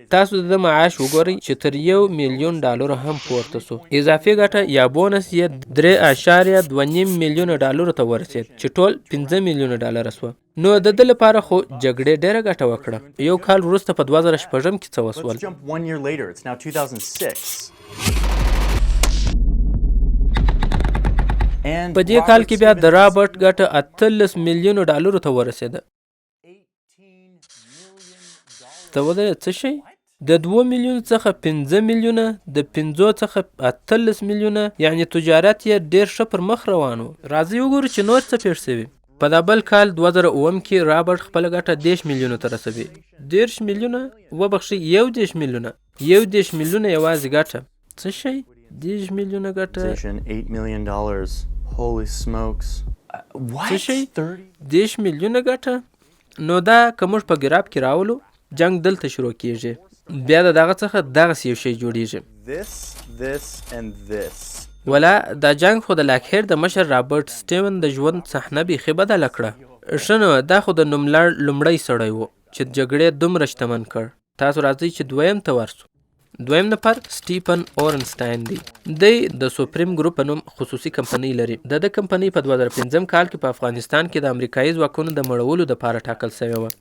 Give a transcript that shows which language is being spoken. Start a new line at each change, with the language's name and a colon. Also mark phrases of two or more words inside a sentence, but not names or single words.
Pashto: تاسو د ده معاش وګورئ چې تر $1 میلیون هم پورته سو. اضافي ګټه یا بونس یې $3.2 میلیونه ته ورسید چې ټول $5 میلیونه سوه. نو د ده لپاره خو جګړې ډیره ګټه وکړه. یو کال وروسته په 2006 کې څه وسول.
English: Let's jump 1 year later. It's now 2006.
Pashto: په دې کال کې بیا د رابرټ ګټه $18 میلیونه ته ورسېده. ته ودرې څه شی؟ د 2 میلیونو څخه 15 میلیونه، د 5 څخه 18 میلیونه، یعنی تجارت یې ډیر ښه پر مخ روان و. راځئ وګورو چې نور څه پیښ شوي. په دا بل کال 2007 کې رابرټ خپله ګټه 10 میلیونو ته رسوي. 10 میلیونه وبخښئ 11 میلیونه. 11 میلیونه یوازې ګټه. څه شی؟ 10 میلیونه ګټه.
English: $8 million. Holy smokes. What?
Pashto: څه شی؟ 10 میلیونه ګټه. نو دا که موږ په ګراب کې راولو، جنگ دلته شروع کیږي. بیا د دغه څخه دغسې یو شی جوړیږي.
English: This and this.
Pashto: ولا دا جنگ خو د لاکهیر د مشر رابرټ سټیون د ژوند صحنه بیخي بدله کړه. ښه نو دا خو د لومړی سړی و چې جګړې دومره شتمن کړ. تاسو راځئ چې دویم ته ورسو. دویم نفر سټیفن اورنسټاین دی. دی د سوپریم ګروپ په نوم خصوصي کمپنۍ لري. د ده کمپنۍ په 2015 کال کې په افغانستان کې د امریکایي ځواکونو د مړولو دپاره ټاکل سوې وه.